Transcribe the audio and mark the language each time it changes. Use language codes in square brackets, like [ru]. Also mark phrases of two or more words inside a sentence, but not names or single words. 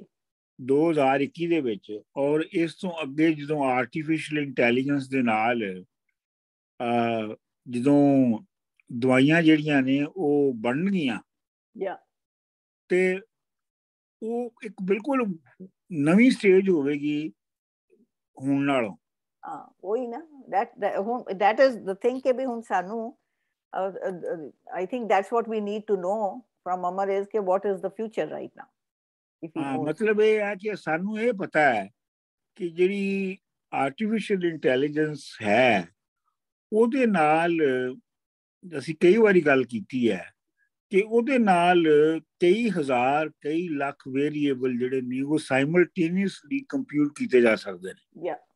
[pa] 2021 ਦੇ ਵਿੱਚ, ਔਰ ਇਸ ਤੋਂ ਅੱਗੇ ਜਦੋਂ [en] artificial intelligence [pa] ਦੇ ਨਾਲ ਜਦੋਂ ਦਵਾਈਆਂ ਜਿਹੜੀਆਂ ਨੇ ਉਹ ਬਣਨਗੀਆਂ ਤੇ ਉਹ ਇੱਕ ਬਿਲਕੁਲ ਨਵੀਂ ਸਟੇਜ ਹੋਵੇਗੀ ਹੁਣ ਨਾਲੋਂ। ਉਹੀ ਨਾ, [en] that is the thing [pa] ਕਿ ਵੀ ਹੁਣ ਸਾਨੂੰ [en] I think that's what we need to know from Amar is ਕਿ what is the future right now। [pa] ਹਾਂ, ਮਤਲਬ ਇਹ ਹੈ ਕਿ ਸਾਨੂੰ ਇਹ ਪਤਾ ਹੈ ਕਿ ਜਿਹੜੀ [en] artificial intelligence [pa] ਹੈ ਉਹਦੇ ਨਾਲ ਅਸੀਂ ਕਈ ਵਾਰੀ ਗੱਲ ਕੀਤੀ ਹੈ ਕਿ ਉਹਦੇ ਨਾਲ ਕਈ ਹਜ਼ਾਰ ਕਈ ਲੱਖ ਵੇਰੀਏਬਲ ਜਿਹੜੇ ਨੇ ਉਹ [en] simultaneously compute [pa] ਕੀਤੇ ਜਾ ਸਕਦੇ ਨੇ।